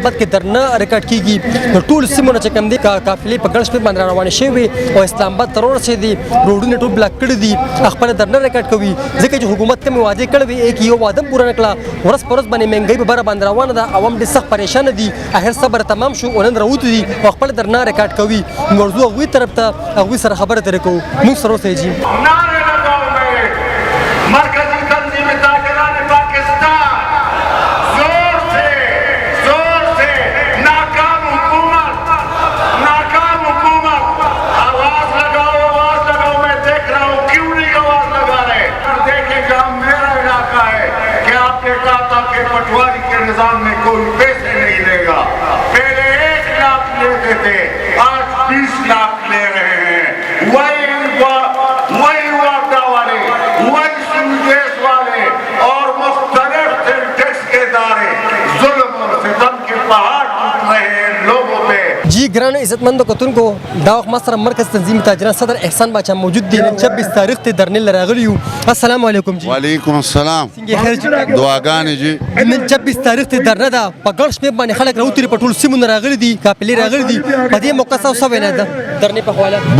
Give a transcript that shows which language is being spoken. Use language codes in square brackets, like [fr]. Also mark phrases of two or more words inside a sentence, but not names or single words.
[ps] آباد کې درنه ریکارډ کیږي نو ټول سیمونه چې کوم دي قافلې په ګڼ شمېر باندې روانې شوي او اسلام آباد ته ورسېدي روډونه ټول بلاک کړي دي خپل درنه ریکارډ کوي ځکه چې حکومت کوم وعده کړی وي یک یو وعده پوره نکړه ورځ پر ورځ باندې مهنګي به بره باندې روانه ده عوام ډېر سخت پریشان دي اخر صبر تمام شو ونن راوته دي او خپل درنه ریکارډ کوي موضوع هغوی طرف ته هغوی سره خبره ترې کوو موږ سره اوسئ جي [ur] مرکزی تنظیم تاجران پاکستان زور سے ناکام حکومت آواز لگاؤ میں دیکھ رہا ہوں کیوں نہیں آواز لگا رہے دیکھیں گا میرا علاقہ ہے کہ آپ نے کہا تھا کہ پٹواری کے نظام میں کوئی پیسے نہیں لے گا پہلے 1 لاکھ لیتے تھے آج 20 لاکھ لے رہے ہیں وہی وعدہ والے وہی سنجیش والے اور مختلف ٹیکس کے ادارے ظلم اور ستم کے پہاڑ ٹوٹ رہے ہیں لوگوں پہ [ps] جی ګرانو عزتمندو کتونکو دا وخت ما سره مرکز تنظیم تاجران صدر احسان باچا موجود دی نن 26 تاریخ ته درنې ل راغلی یو السلام علیکم جی وعلیکم السلام څنګه خیر جی دعاګانې جی نن 26 تاریخ ته درنه ده په ګڼ شمېر باندې خلک راوتلي په ټولو سیمو نه راغلي دي قافلې راغلي دي په دې موقع څه څه وینا ده درنې په حواله